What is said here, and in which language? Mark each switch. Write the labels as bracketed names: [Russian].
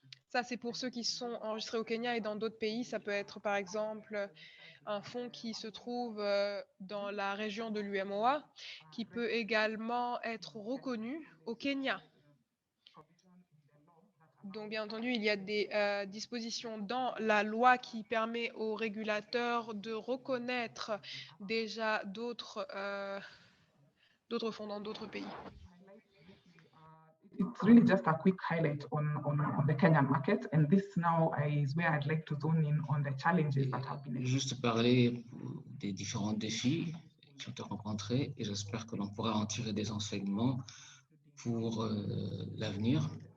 [French] Ça, c'est pour ceux qui sont enregistrés au Kenya, et dans d'autres pays, ça peut être par exemple un fonds qui se trouve dans la région de l'UMOA, qui peut également être reconnu au Kenya. Donc, bien entendu, il y a des dispositions dans la loi qui permet aux régulateurs de reconnaître déjà d'autres fonds dans d'autres pays. [English] It's really just a quick highlight on the Kenyan market, and this now is where I'd like to zone in on the challenges that have been. [French] Juste parler des différents défis qui ont été rencontrés, et j'espère que l'on pourra en tirer des enseignements pour l'avenir.